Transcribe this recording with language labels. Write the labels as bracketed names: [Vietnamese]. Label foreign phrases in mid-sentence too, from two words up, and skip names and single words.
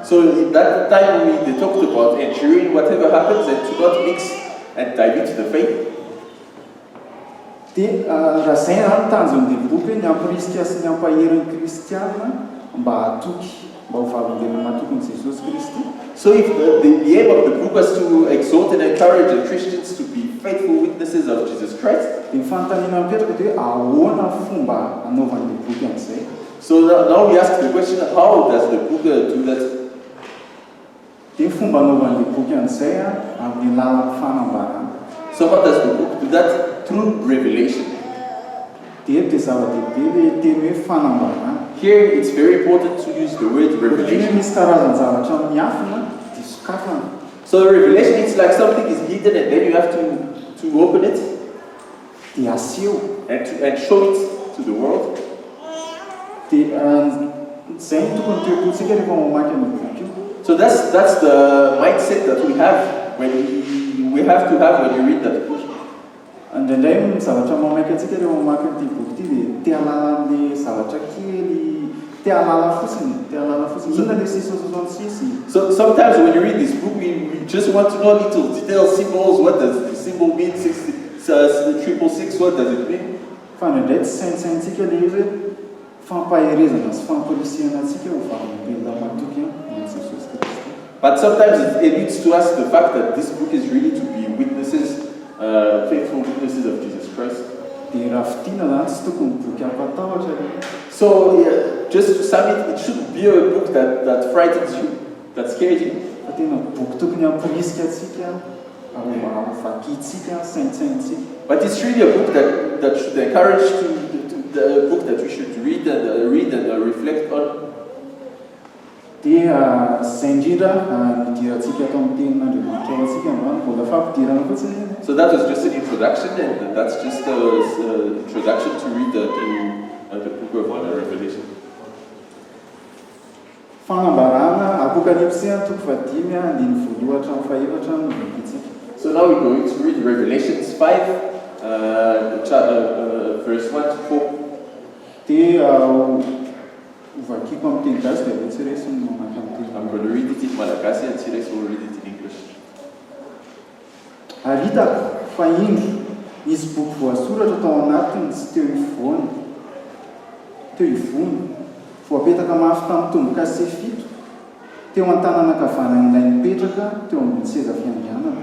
[English] So at that time they talked about enduring whatever happens and to not mix and dilute the faith. [Malagasy] Dia raha izay zany tanjon'ilay boky hoe ny ampirisika sy ny ampahery ny kristianina mba hatoky mba ho vavolombelona mahatokon'i Jesosy Kristy. [English] So if the aim of the book was to exhort and encourage the Christians to be faithful witnesses of Jesus Christ. [Malagasy] Dia ny fanontaniana mipetraka dia ahoana fomba anaovan'ilay boky an'izay. [English] So now we ask the question, how does the book do that? [Malagasy] Dia fomba anaovan'ilay boky an'izay amin'ny alalan'ny fanambarana. [English] So how does the book do that? Through revelation. [Malagasy] Dia zava-dehibe ilay teny hoe fanambarana. [English] Here it's very important to use the word revelation. [Malagasy] Misy karazana zavatra miafina dia sokafana. [English] So revelation is like something is hidden and then you have to open it [Malagasy] Dia aseho [English] and show it to the world. [Malagasy] Dia izay no tokony toepotsika rehefa mamaky amin'ny boky io. [English] So that's the mindset that we have when we have to have when you read that book. [Malagasy] Indraindray ny zavatra mamaky antsika rehefa mamaky an'ity boky ity dia te halala an'ilay zavatra kely, te halala fotsiny. Inona ilay sisy. [English] So sometimes when you read this book, we just want to know little details, symbols. What does the symbol mean? 666, what does it mean? [Malagasy] Fa indraindray tsy saintsaintsika ilay izy hoe fampaherezana sy famporisihana antsika ho vavolombelona mahatoky amin'ny Jesosy Kristy. [English] But sometimes it leads to us the fact that this book is really to be witnesses, faithful witnesses of Jesus Christ. [Malagasy] Dia raha fitiana zany tsy tokony boky ampatahotra. [English] So just to sum it, it shouldn't be a book that frightens you, that scares you. [Malagasy] Fa tena boky tokony amporisika antsika, vakitsika, saintsaintsika. [English] But it's really a book that should encourage the book that we should read and reflect on. [Malagasy] Dia izay indrindra nidirantsika tao amin'ny tenin'Andriamanitra ao antsika androany mbola fampidirana fotsiny. [English] So that was just an introduction, and that's just an introduction to read the book of Revelation. [Malagasy] Fanambarana Apokalipsy toko 5 andiny voalohatra amin'ny fahaefatra no vakiantsika. [English] So now we're going to read Revelations 5, verse 1 to 4. [Malagasy] Dia vakiko amin'ny teny gasy dia tsy resy ny mamaky amin'ny teny. [English] I'm going to read it in Malagasy and Sires will read it in English. [Malagasy] Aritako fa indro nisy boky voasoratra tao anatiny sy teo ivony voapetaka mafy tamin'ny tombo-kase 7 teo an-tanana ankavanan'ilay mipetraka teo ambony seza fianganana.